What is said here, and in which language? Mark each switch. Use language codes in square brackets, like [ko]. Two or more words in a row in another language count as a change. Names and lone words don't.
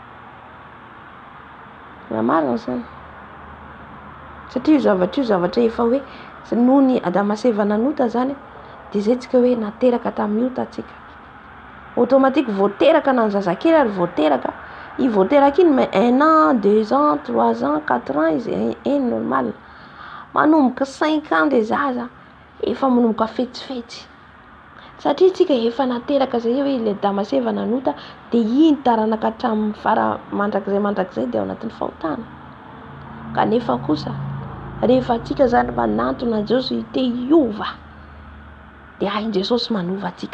[mg] Marina zany. Satria io zavatra efa hoe noho ny Adama sy Eva nanota zany dia zay tsika hoe nateraka tamin'ny ota tsika. Automatique voateraka na ny zazakely ary voateraka. I voateraka iny [fr] mais 1 an, 2 ans, 3 ans, 4 ans [mg] izy normal. Manomboka 5 ans le zaza efa manomboka fetsifetsy. Satria tsika efa nateraka zay hoe le Adama sy Eva nanota dia iny taranaka hatramin'ny fara mandrakizay dia ao anatin'ny fahotana. Kanefa kosa rehefa tsika zany manantona Jesosy te hiova dia hain Jesosy manova atsika.